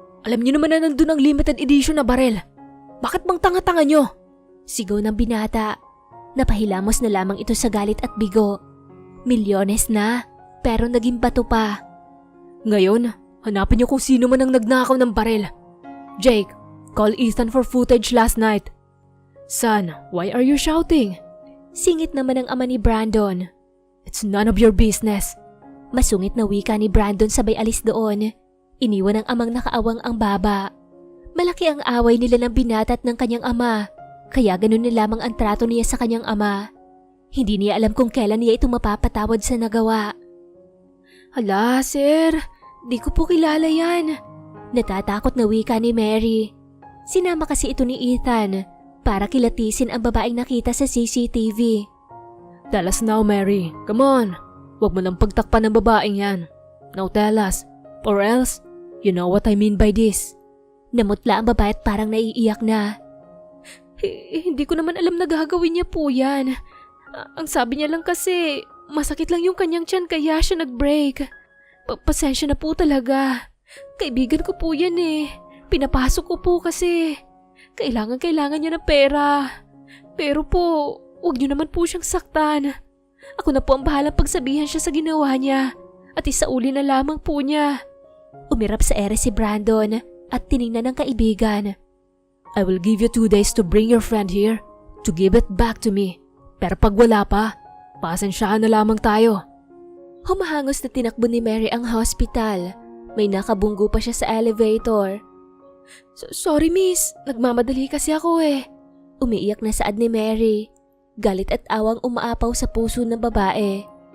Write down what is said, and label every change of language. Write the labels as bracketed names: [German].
[Filipino] Alam niyo naman na nandun ang limited edition na barel. Bakit bang tanga-tanga niyo? Sigaw ng binata. Napahilamos na lamang ito sa galit at bigo. Milyones na, pero naging bato pa. Ngayon, hanapin niyo kung sino man ang nagnakaw ng barel. [English] Jake, call Ethan for footage last night. Son, why are you shouting? [Filipino] Singit naman ang ama ni Brandon. [English] It's none of your business. [Filipino] Masungit na wika ni Brandon sabay alis doon. Iniwan ng amang nakaawang ang baba. Malaki ang away nila ng binata at ng kanyang ama, kaya ganun na lamang ang trato niya sa kanyang ama. Hindi niya alam kung kailan niya ito mapapatawad sa nagawa. Hala, sir. Di ko po kilala yan. Natatakot na wika ni Mary. Sinama kasi ito ni Ethan para kilatisin ang babaeng nakita sa CCTV. [English] Tell us now, Mary. Come on. [Filipino] Huwag mo nang pagtakpan ng babaeng yan. [English] Now tell us. Or else, you know what I mean by this. [Filipino] Namutla ang babae at parang naiiyak na. Hindi ko naman alam na gagawin niya po yan. Ang sabi niya lang kasi, masakit lang yung kanyang tiyan kaya siya nag-break. Pasensya na po talaga. Kaibigan ko po yan eh. Pinapasok ko po kasi. Kailangan niya ng pera. Pero po, huwag niyo naman po siyang saktan. Ako na po ang bahalang pagsabihan siya sa ginawa niya. At isauli na lamang po niya. Umirap sa ere si Brandon at tiningnan ng kaibigan. [English] I will give you 2 days to bring your friend here to give it back to me. [Filipino] Pero pag wala pa, pasensyahan na lamang tayo. Humahangos na tinakbo ni Mary ang hospital. May nakabunggo pa siya sa elevator. [English] Sorry miss, [Filipino] nagmamadali kasi ako eh. Umiiyak na saad ni Mary. Galit at awang umaapaw sa puso ng babae.